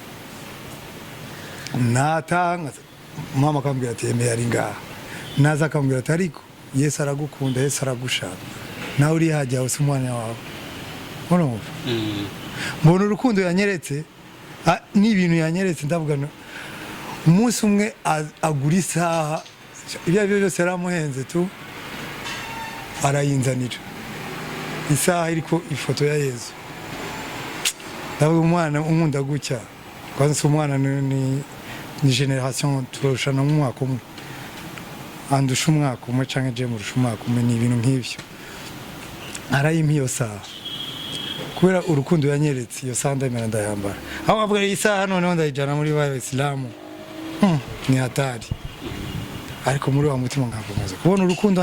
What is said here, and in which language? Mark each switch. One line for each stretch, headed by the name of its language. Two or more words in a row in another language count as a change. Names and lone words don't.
Rundi: natanga mama akambwira ati yemeye ari ngaha naza akambwira ati ariko Yesu aragukunda Yesu aragushaka nawe uri hajya usi umwanya wawe urumva mbona urukundo yanyeretse n'ibintu yanyeretse ndavuga umunsi umwe agura isaha ibyo ari byo byose yaramuhenze tu arayinzanira isaha iriko ifoto ya Yesu ndavuga umwana unkunda gutya kwanza si umwana ni generation turushana mu mwaka umwe andusha umwaka umwe canke je murusha umwaka umwe ni ibintu nk'ivyo arayimpa iyo saha kubera urukundo yanyeretse iyo saha ndamera ndayambara aho avuga iyi saha noneho ndayijana muri ba Islamu ni hatari ariko muri wa mutima nkakomeza kubona urukundo